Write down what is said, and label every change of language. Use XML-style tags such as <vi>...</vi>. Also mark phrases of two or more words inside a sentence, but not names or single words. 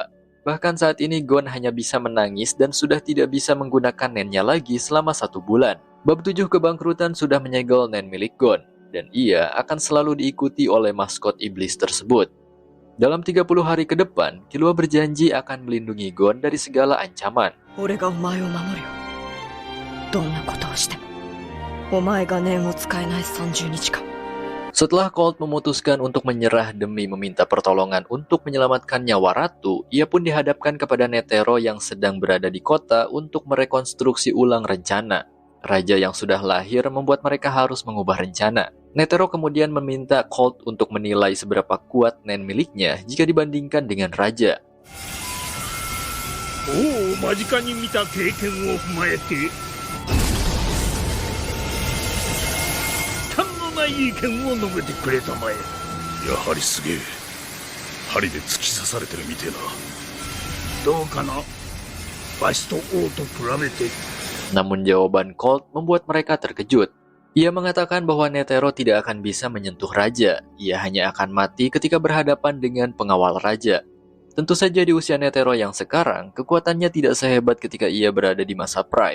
<id>Bahkan saat ini Gon hanya bisa menangis dan sudah tidak bisa menggunakan nennya lagi selama 1 bulan. Bab 7 kebangkrutan sudah menyegel nen milik Gon, dan ia akan selalu diikuti oleh maskot iblis tersebut. Dalam 30 hari ke depan, Killua berjanji akan melindungi Gon dari segala ancaman.</id> <ja>俺がお前を守るよ。どんなことをしてもお前が念を使えない30日間。</ja> <id>Setelah Colt memutuskan untuk menyerah demi meminta pertolongan untuk menyelamatkan nyawa Ratu, ia pun dihadapkan kepada Netero yang sedang berada di kota untuk merekonstruksi ulang rencana. Raja yang sudah lahir membuat mereka harus mengubah rencana. Netero kemudian meminta Colt untuk menilai seberapa kuat nen miliknya jika dibandingkan dengan Raja.</id> <ja>王を間近に見た経験を踏まえて堪のない意見を述べてくれたまえ。やはりすげえ。針で突き刺されてるみてえな。どうかな、わしと王と比べて。</ja> <id>Namun jawaban Colt membuat mereka terkejut. Ia mengatakan bahwa Netero tidak akan bisa menyentuh Raja. Ia hanya akan mati ketika berhadapan dengan pengawal Raja. Tentu saja di usia Netero yang sekarang, kekuatannya tidak sehebat ketika ia berada di masa Prime.</id>